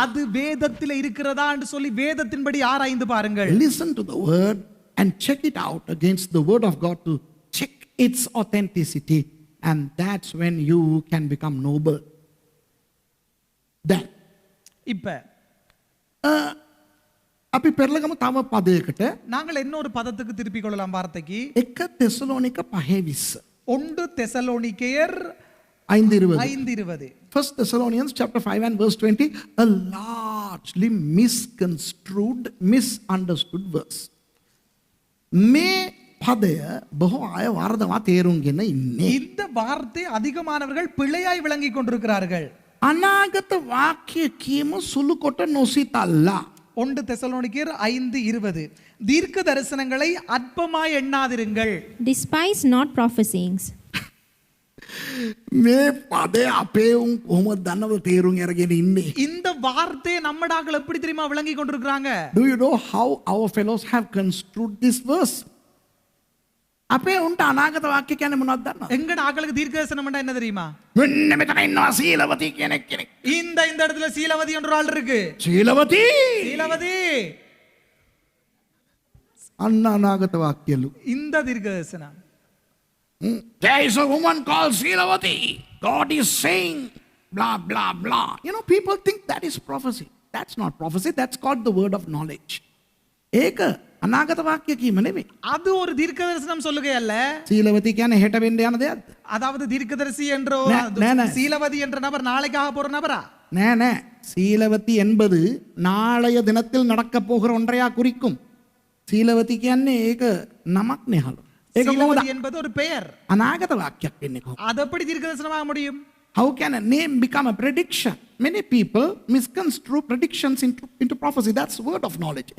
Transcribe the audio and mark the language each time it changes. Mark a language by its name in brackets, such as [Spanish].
[Tamil] அது வேதத்தில் இருக்கிறதா என்று சொல்லி வேதத்தின்படி ஆராய்ந்து பாருங்கள். [English] Listen to the word and check it out against the word of God to check its authenticity, and that's when you can become noble. Then [Tamil] இப்ப [Sinhala] අපි පෙරලගමු තව පදයකට. [Tamil] நாங்கள் இன்னொரு பதத்துக்கு திருப்பிக் கொள்ளலாம் வார்த்தைக்கு. 1 தெசலோனிක 5:20. 1 தெசலோனிக்கேயர் 5:20. 5:20. [English] 1 Thessalonians chapter 5 and verse 20, a largely misconstrued, misunderstood verse. [Sinhala] මේ පදය බොහෝ අය වරදවා තේරුම්ගෙන ඉන්නේ. [Tamil] இந்த வார்த்தை அதிகமானவர்கள் பிழையாய் விளங்கிக் கொண்டிருக்கிறார்கள். [Sinhala] අනාගත වාක්‍ය කියමු සුළු කොට නොසිතල්ලා. [Tamil] 1 தெசலோனிக்கேயர் 5:20. தீர்க்க தரிசனங்களை அற்பமாய் எண்ணாதிருங்கள். [English] Despise not prophesyings. [Sinhala] මේ පදේ අපේ උන් කොහොමද දන්නවද තේරුම් අරගෙන ඉන්නේ? [Tamil] இந்த வார்த்தை நம்மடாக்கள் எப்படி தெரியுமா விளங்கி கொண்டிருக்கிறாங்க? [English] Do you know how our fellows have construed this verse? [Sinhala] අපේ උන්ට අනාගත වාක්‍ය කියන්නේ මොනවද දන්නවද? [Tamil] எங்கட ஆக்களுக்கு தீர்க்க தரிசனம்னா என்ன தெரியுமா? [Sinhala] මෙන්න මෙතන ඉන්නවා සීලවතී කියන කෙනෙක්. [Tamil] இந்த இடத்துல சீலவதி என்ற ஆள் இருக்கு. [Sinhala] සීලවතී [Tamil] சீலவதி [Sinhala] අන්න අනාගත වාක්‍යලු. [Tamil] இந்த தீர்க்க தரிசனம். [English] There is a woman called Silavati. God is saying blah blah blah. You know, people think that is prophecy. That's not prophecy. That's called the word of knowledge. [Sinhala] ඒක අනාගත වාක්‍ය කීම නෙමෙයි. [Tamil] அது ஒரு தீர்க்க தரிசனம் சொல்லுகை அல்ல. [Sinhala] සීලවතී කියන්නේ හෙට වෙන්න යන දෙයක්ද? [Tamil] அதாவது தீர்க்கதரிசி என்ற நே. சீலவதி என்ற நபர் நாளைக்காக போற நபரா? [Sinhala] නෑ නෑ. [Tamil] සීලවති என்பது நாளைய தினத்தில் நடக்க போகிற ஒன்றையா குறிக்கும். [Sinhala] සීලවති කියන්නේ ඒක නමක් නෙහලු. ඒක කොහොමද [Tamil] சீலவதி என்பது ஒரு பெயர். [Sinhala] අනාගත වාක්‍යයක් වෙන්නේ කොහොමද? [Tamil] அது எப்படி தீர்க்க தரிசனமாக முடியும்? [English] How can a name become a prediction? Many people misconstrue predictions into prophecy. That's word of knowledge.